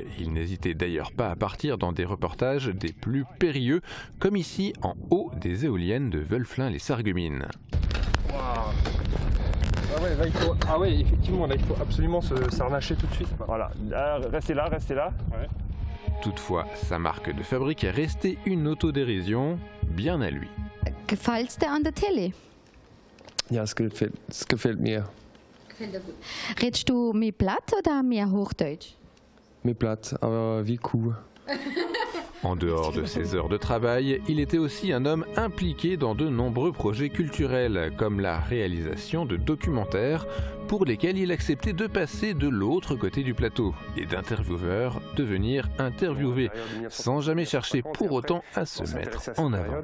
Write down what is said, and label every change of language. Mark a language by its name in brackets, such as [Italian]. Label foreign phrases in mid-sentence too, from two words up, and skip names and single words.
[French] Il n'hésitait d'ailleurs pas à partir dans des reportages des plus périlleux, comme ici en haut des éoliennes de Veulflin-les-Sarreguemines. Wow. Ah ouais, effectivement, là il faut absolument s'arnacher tout de suite. Voilà, restez là. Ouais. Toutefois, sa marque de fabrique est restée une autodérision bien à lui. [German] Gefällt's dir an der Tele? Ja, es gefällt mir. Gefällt dir gut. Redest du mehr platt oder mehr Hochdeutsch? Mir platt, aber wie Kuh. [French] En dehors de ses heures de travail, il était aussi un homme impliqué dans de nombreux projets culturels, comme la réalisation de documentaires pour lesquels il acceptait de passer de l'autre côté du plateau et d'intervieweur devenir interviewé, sans jamais chercher pour autant à se mettre en avant.